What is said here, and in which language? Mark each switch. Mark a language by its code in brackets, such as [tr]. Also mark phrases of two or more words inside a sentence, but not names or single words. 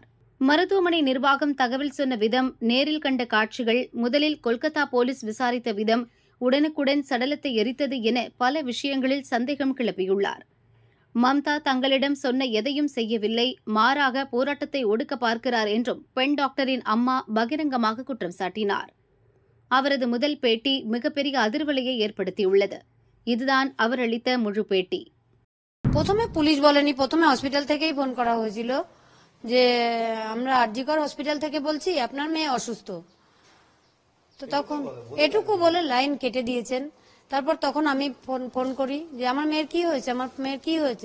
[ta] மருத்துவமனை நிர்வாகம் தகவல் சொன்ன விதம், நேரில் கண்ட காட்சிகள், முதலில் கொல்கத்தா போலீஸ் விசாரித்த விதம், உடனுக்குடன் சடலத்தை எரித்தது என பல விஷயங்களில் சந்தேகம் கிளப்பியுள்ளார். மம்தா தங்களிடம் சொன்ன எதையும் செய்யவில்லை, மாறாக போராட்டத்தை ஒடுக்க பார்க்கிறார் என்றும் பெண் டாக்டரின் அம்மா பகிரங்கமாக குற்றம் சாட்டினார். அவரது முதல் பேட்டி மிகப்பெரிய அதிர்வலையை ஏற்படுத்தியுள்ளது. இதுதான் அவர் அளித்த முழு பேட்டி. [bn] প্রথমে পুলিশ বলেনি, প্রথমে হসপিটাল থেকেই ফোন করা হয়েছিল যে আমরা আরজিকর হসপিটাল থেকে বলছি আপনার মেয়ে অসুস্থ। তো তখন এটুকু বলে লাইন কেটে দিয়েছেন। তারপর তখন আমি ফোন করি যে আমার মেয়ের কি হয়েছে, আমার মেয়ের কি হয়েছে।